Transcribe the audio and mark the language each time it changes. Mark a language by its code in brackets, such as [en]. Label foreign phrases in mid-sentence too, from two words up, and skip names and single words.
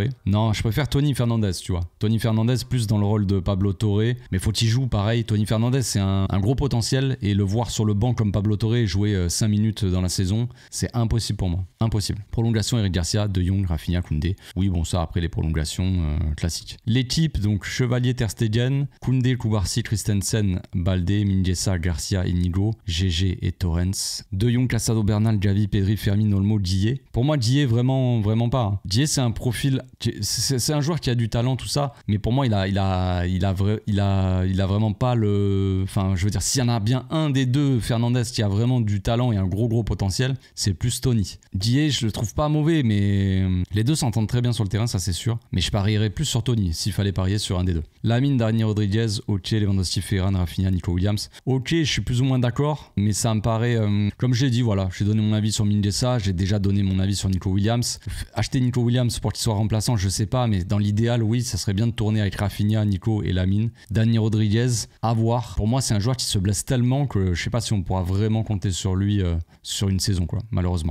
[fr] Non, je préfère Tony Fernandez, tu vois. Tony Fernandez plus dans le rôle de Pablo Torre. Mais faut qu'il joue pareil. Tony Fernandez, c'est un gros potentiel. Et le voir sur le banc comme Pablo Torre jouer 5 minutes dans la saison, c'est impossible pour moi. Impossible. Prolongation, Eric Garcia, De Jong, Rafinha, Koundé. Oui, bon, ça, après les prolongations classiques. L'équipe, donc Chevalier, Ter Stegen, Koundé, Kubarsi, Christensen, Baldé, Mingueza, Garcia, Inigo, GG et Torrens. De Jong, Casado, Bernal, Gavi, Pedri, Fermin, Olmo, Dié. Pour moi, Dié, vraiment pas. Hein. Dié, c'est un profil, c'est un joueur qui a du talent, tout ça, mais pour moi, il a vraiment pas le. Enfin, je veux dire, s'il y en a bien un des deux, Fernandez, qui a vraiment du talent et un gros potentiel, c'est plus Tony. Dié, je le trouve pas mauvais, mais les deux s'entendent très bien sur le terrain, ça c'est sûr. Mais je parierais plus sur Tony s'il fallait parier sur un des deux. Lamine, Dani Rodriguez, ok, Lewandowski, Ferran, Rafinha, Nico Williams. Ok, je suis plus ou moins d'accord, mais ça me paraît, comme je l'ai dit, voilà, j'ai donné mon avis sur Mingueza, j'ai déjà donné mon avis sur Nico Williams. Acheter Nico Williams pour qu'il soit remplaçant, je sais pas, mais dans l'idéal, oui, ça serait bien de tourner avec Rafinha, Nico et Lamine. Dani Rodriguez, à voir. Pour moi, c'est un joueur qui se blesse tellement que je sais pas si on pourra vraiment compter sur lui sur une saison, quoi, malheureusement.